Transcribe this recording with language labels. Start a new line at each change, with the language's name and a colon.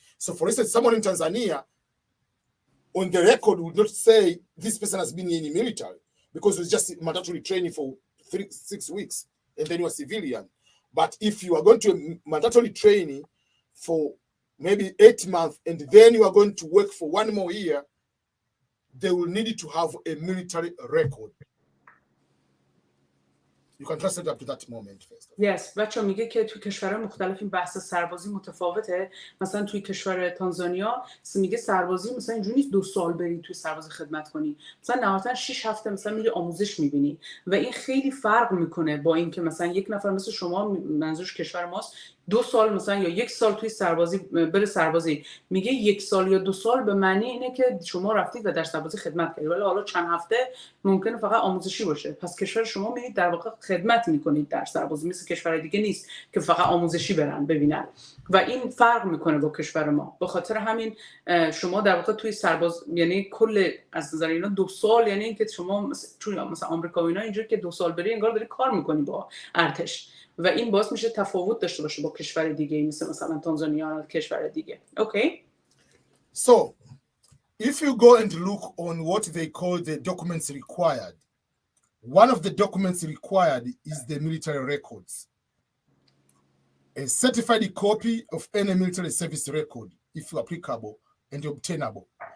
English: So for instance, someone in Tanzania on the record would not say this person has been in the military because it was just mandatory training for 6 weeks and then you are civilian. But if you are going to a mandatory training for maybe 8 months and then you are going to work for 1 more year, they will need to have a military record. You can translate up to that moment first. Yes.
Persian: بچه میگه که تو کشورهای مختلف این بحث سربازی متفاوته. مثلا توی کشور تانزانیا میگه سربازی مثلا اینجوری نیست 2 سال بری توی سربازی خدمت کنی، مثلا نهایتا 6 هفته مثلا میری آموزش میبینی و این خیلی فرق میکنه با این که مثلا یک نفر مثل شما، منظورش کشور ماست، 2 سال مثلا یا 1 سال توی سربازی بره سربازی. میگه 1 سال یا 2 سال به معنی اینه که شما رفتید و در سربازی خدمت کردید، ولی حالا چند هفته ممکنه فقط آموزشی باشه. پس کشور شما میرید در واقع خدمت میکنید در سربازی، مثل کشور دیگه نیست که فقط آموزشی برن ببینن و این فرق میکنه با کشور ما. به خاطر همین شما در واقع توی سرباز یعنی کل از نظر اینا 2 سال، یعنی اینکه شما مثلا آمریکا و اینا اینجوری که 2 سال بری انگار داری کار میکنی با ارتش و این باعث میشه تفاوت داشته باشه با کشور دیگه مثلا تانزانیا یا کشور دیگه.
English: Okay. So if you go and look on what they call the documents required, one of the documents required is the military records. A certified copy of any military service record, if applicable and obtainable.